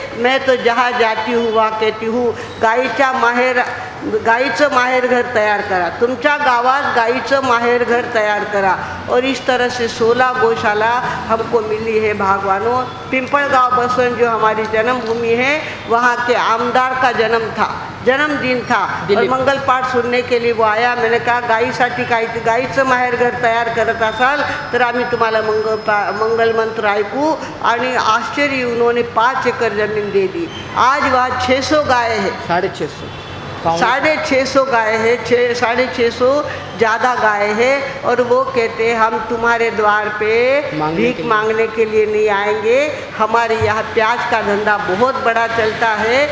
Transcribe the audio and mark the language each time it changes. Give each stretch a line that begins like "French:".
Hindi: मैं तो जहाँ जाती हूँ वहाँ कहती हूँ
Marathi: गाईचं माहेरघर तयार करा, तुमच्या गावात गाईचं माहेरघर तयार करा।
Hindi: और इस तरह से 16 गौशाला हमको मिली है भगवानों। पिंपलगांव बसवन जो हमारी जन्मभूमि है, वहाँ के आमदार का जन्म था। जन्मदिन था और दिलीप. मंगल पाठ सुनने के लिए वो आया. मैंने कहा
Marathi: गाईसाठी गाईचं माहेर घर तयार करत असाल तर आम्ही तुम्हाला मंगल मंत्र ऐकू. आणि आश्चर्य,
Hindi: उन्होंने 5 एकड़ ज़मीन दे दी. आज वहाँ 600 गाय है, 650 गाय है, 650 ज़्यादा गाय है. और वो कहते हैं हम तुम्हारे द्वार पे भीख मांगने के लिए नहीं आएंगे. हमारे यहाँ प्याज का धंधा बहुत बड़ा चलता है.